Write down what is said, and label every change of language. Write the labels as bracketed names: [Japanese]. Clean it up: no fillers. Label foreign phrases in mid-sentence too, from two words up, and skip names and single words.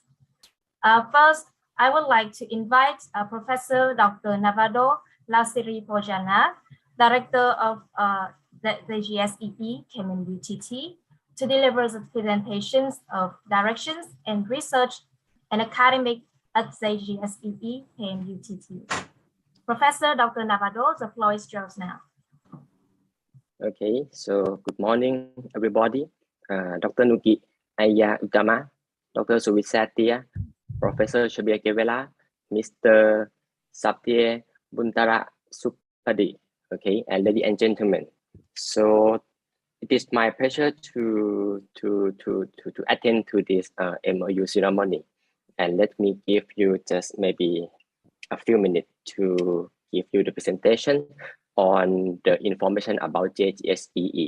[English] First, I would like to invite Professor Dr Navadol Laosiripojana, Director of the JGSEE KMUTT, to deliver the presentations of directions and research and academic at JGSEE KMUTT. Professor Dr Navadol, the floor is yours now. Okay, so good morning, everybody. Dr Nuki Agya Utama, Dr Suvit Saetia, Professor Septia Buntara, Mr Septia Buntara Supendi, okay, and ladies and gentlemen. So it is my pleasure to attend to this MoU ceremony, and let me give you just maybe a few minutes to give you the presentation on the information about JGSEE.